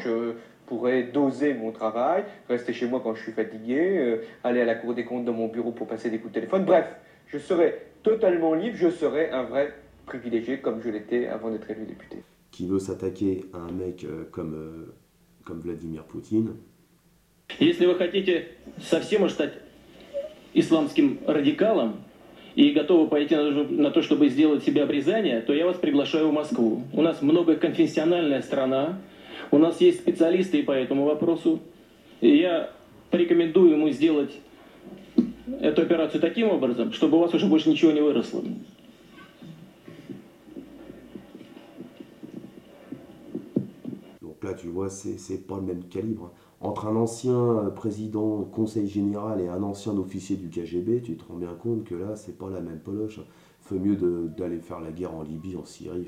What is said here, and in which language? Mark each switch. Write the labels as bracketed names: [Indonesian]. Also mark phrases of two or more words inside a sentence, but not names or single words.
[French] Je pourrais doser mon travail, rester chez moi quand je suis fatigué, aller à la Cour des comptes dans mon bureau pour passer des coups de téléphone. Bref, je serais totalement libre, je serais un vrai privilégié comme je l'étais avant d'être élu député. Qui veut s'attaquer à un mec comme Vladimir Poutine. [Russian] Если вы хотите совсем уж стать исламским радикалом и готовы пойти на то, чтобы сделать себе обрезание, то я вас приглашаю в Москву. У нас многоконфессиональная страна, у нас есть специалисты по этому вопросу. И я порекомендую ему сделать эту операцию таким образом, чтобы у вас уже больше ничего не выросло. [French] Donc là, tu vois, c'est pas le même calibre. Entre un ancien président conseil général et un ancien officier du KGB, tu te rends bien compte que là, c'est pas la même poloche. Fait mieux d'aller faire la guerre en Libye, en Syrie.